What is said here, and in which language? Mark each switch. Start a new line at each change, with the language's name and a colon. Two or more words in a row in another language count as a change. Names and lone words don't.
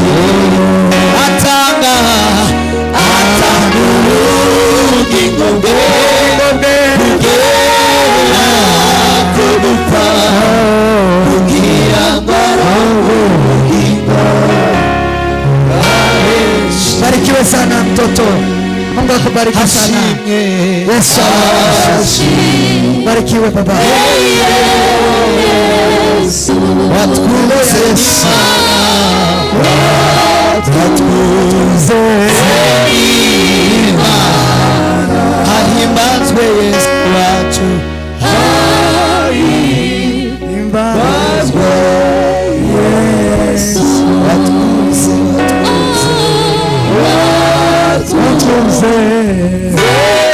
Kinyarwanda: Atanga ubugingo bwe kugera ku gupfa kugira ngo ubugingo abenshi.
Swahili: Barikiwe sana mtoto, Mungu akubariki sana. Yesu barikiwe baba.
Kinyarwanda: Watukuze ahimbazwe Yesu wacu, ahimbazwe Yesu watukuze